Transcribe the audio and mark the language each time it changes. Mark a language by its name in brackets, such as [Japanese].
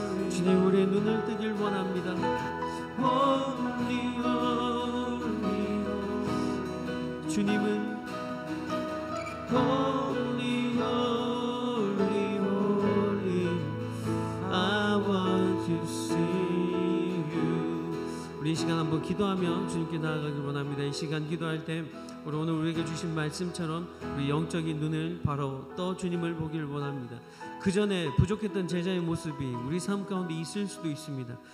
[Korean] 주님 우리의 눈을 뜨길 원합니다. [English] Holy, holy, holy. [Korean] 주님은 [English] Holy, holy, holy. I want to see you. [Korean] 우리 이 시간 한번 기도하며 주님께 나아가길 원합니다. 이 시간 기도할 때 우리 오늘 우리에게 주신 말씀처럼 우리 영적인 눈을 바로 떠 주님을 보기를 원합니다. 그 전에 부족했던 제자의 모습이 우리 삶 가운데 있을 수도 있습니다.